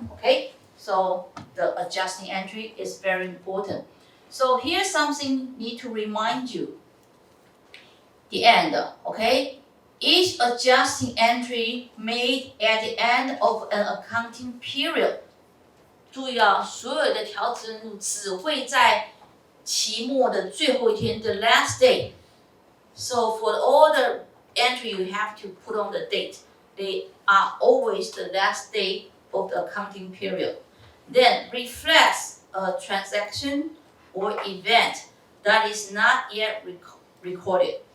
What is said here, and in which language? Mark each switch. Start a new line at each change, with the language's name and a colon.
English: Okay, so the adjusting entry is very important. So here's something need to remind you. The end, okay? Each adjusting entry made at the end of an accounting period.
Chinese: 注意啊，所有的调整只会在期末的最后一天
English: the last day. So for all the entry you have to put on the date. They are always the last day of the accounting period. Then reflects a transaction or event that is not yet recorded.